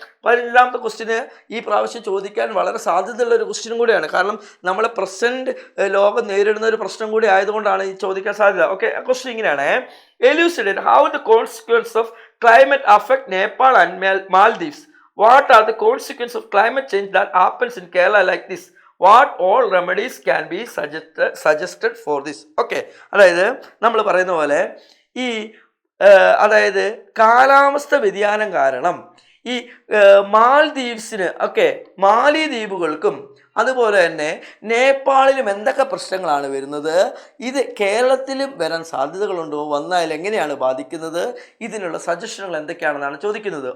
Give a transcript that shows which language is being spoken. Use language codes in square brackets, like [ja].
[ml] 15ാമത്തെ ക്വസ്റ്റിന് ഈ പ്രാവശ്യം ചോദിക്കാൻ വളരെ സാധ്യതയുള്ള ഒരു ക്വസ്റ്റ്യനും കൂടിയാണ്. കാരണം നമ്മളെ പ്രസന്റ് ലോകം നേരിടുന്ന ഒരു പ്രശ്നം കൂടി ആയതുകൊണ്ടാണ് ഈ ചോദിക്കാൻ സാധ്യത. [en] okay, [ml] ക്വസ്റ്റ്യൻ ഇങ്ങനെയാണ്: [en] Elucidate how the consequence of climate affect Nepal and Maldives. What are the consequences of climate change that happens in Kerala like this? What all remedies can be suggested for this? [ml] Okay, അതായത് നമ്മൾ പറയുന്ന പോലെ ഈ അതായത് കാലാവസ്ഥ വ്യതിയാനം കാരണം ഈ മാൽദീവ്സിന് മാലി ദ്വീപുകൾക്കും അതുപോലെ തന്നെ നേപ്പാളിലും എന്തൊക്കെ പ്രശ്നങ്ങളാണ് വരുന്നത്, ഇത് കേരളത്തിലും വരാൻ സാധ്യതകളുണ്ടോ, വന്നാൽ എങ്ങനെയാണ് ബാധിക്കുന്നത്, ഇതിനുള്ള സജഷനുകൾ എന്തൊക്കെയാണെന്നാണ് ചോദിക്കുന്നത്.